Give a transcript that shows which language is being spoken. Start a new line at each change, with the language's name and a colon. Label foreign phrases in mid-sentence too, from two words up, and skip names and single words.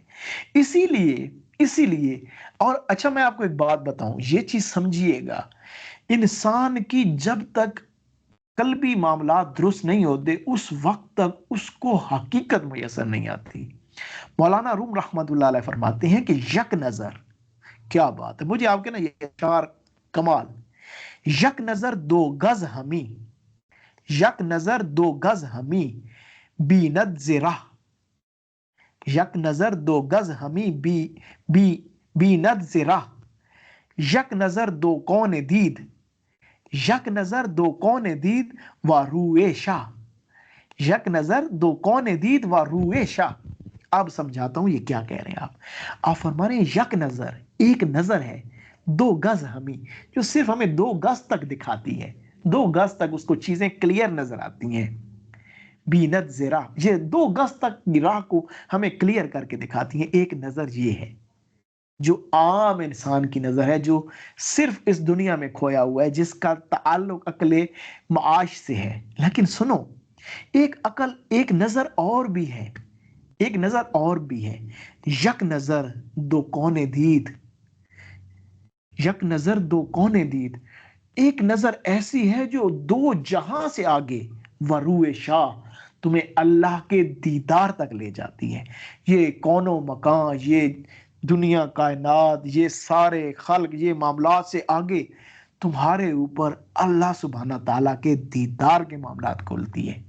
Urdu: اسی لیے اور اچھا، میں آپ کو ایک بات بتاؤں، یہ چیز سمجھیے گا، انسان کی جب تک قلبی معاملات درست نہیں ہوتے اس وقت تک اس کو حقیقت میسر نہیں آتی۔ مولانا روم رحمت اللہ علیہ فرماتے ہیں کہ
Persian: یک نظر،
Urdu: کیا بات ہے، مجھے آپ کے نا یہ اشعار کمال،
Persian: یک نظر دو گز ہمی، یک نظر دو گز ہمی بیند زراہ، یک نظر دو گز ہمی بیند زراہ، یک نظر دو کون دید، یک نظر دو کون دید و روئے شاہ، یک نظر دو کون دید و روئے شاہ۔
Urdu: اب سمجھاتا ہوں یہ کیا کہہ رہے ہیں آپ فرما رہے ہیں
Persian: یک نظر،
Urdu: ایک نظر ہے 2 گز ہمیں، جو صرف ہمیں 2 گز تک دکھاتی ہے، 2 گز تک اس کو چیزیں کلیئر نظر آتی ہیں.
Persian: بینت زرا،
Urdu: یہ 2 گز تک کی راہ کو ہمیں کلیئر کر کے دکھاتی ہیں. ایک نظر یہ ہے جو عام انسان کی نظر ہے، جو صرف اس دنیا میں کھویا ہوا ہے، جس کا تعلق عقل معاش سے ہے. لیکن سنو، ایک نظر اور بھی ہے، ایک نظر اور بھی ہے.
Persian: یک نظر دو کونے دید، یک نظر دو کونے دید.
Urdu: ایک نظر ایسی ہے جو 2 جہاں سے آگے،
Persian: وروئے شاہ،
Urdu: تمہیں اللہ کے دیدار تک لے جاتی ہے. یہ کون و مکان، یہ دنیا کائنات، یہ سارے خلق، یہ معاملات سے آگے تمہارے اوپر اللہ سبحانہ تعالیٰ کے دیدار کے معاملات کھولتی ہے.